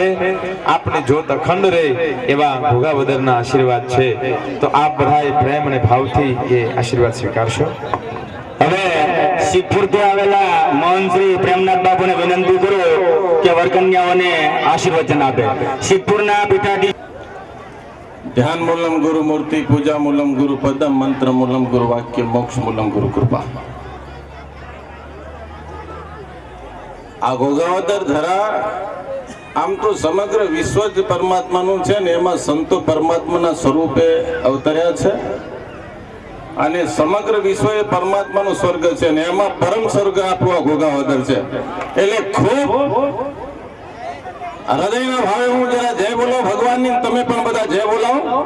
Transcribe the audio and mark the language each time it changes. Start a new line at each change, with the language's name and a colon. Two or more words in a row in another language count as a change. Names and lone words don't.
Gujarati: આપને જોત અખંડ રહે એવા ભોગાવદરના આશીર્વાદ છે. તો આપ બધાએ પ્રેમ અને ભાવથી એ આશીર્વાદ સ્વીકારશો. હવે સિદ્ધપુરથી આવેલા મોહન શ્રી પ્રેમનાથ બાપુને વિનંતી કરું કે વરકન્યાઓને આશીર્વચન આપે. સિદ્ધપુરના પીઠાધી
Sanskrit: ध्यान मूलम गुरु मूर्ति, पूजा मूलम गुरु पदम, मंत्र मूलम गुरु वाक्य, मोक्ष मूलम गुरु कृपा.
Gujarati: આ ગોગાવદર ધરા આમ તો સમગ્ર વિશ્વ જ परमात्माનું છે ને એમાં સંતો પરમાત્માના સ્વરૂપે અવતર્યા છે અને સમગ્ર વિશ્વ એ પરમાત્માનું સ્વર્ગ છે ને એમાં પરમ સ્વર્ગ આપણું આ ગોગાવદર છે. એટલે ખૂબ હૃદયના ભાવે હું જરા જય બોલો ભગવાનની, તમે પણ બધા જય બોલાવો.